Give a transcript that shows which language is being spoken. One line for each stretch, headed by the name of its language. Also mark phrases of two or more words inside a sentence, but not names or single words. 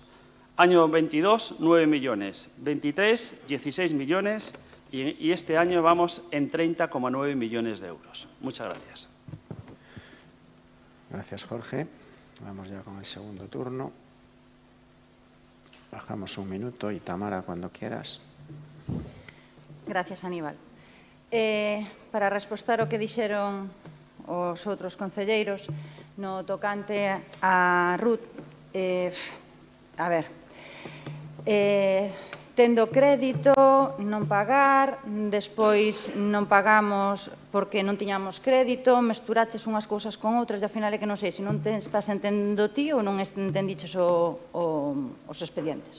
Spanish: Año 22, 9 millones, 23, 16 millones y este año vamos en 30,9 millones de euros. Muchas gracias. Gracias, Jorge. Vamos ya con el segundo turno. Bajamos un minuto y Tamara, cuando quieras. Gracias, Aníbal.
Galician: Para respostar o que dixeron os outros concelleiros no tocante a RUT, a ver, tendo crédito, non pagar, despois non pagamos porque non tiñamos crédito, mesturaches unhas cousas con outras e ao final é que non sei se non te estás entendendo ti ou non entendiches os expedientes.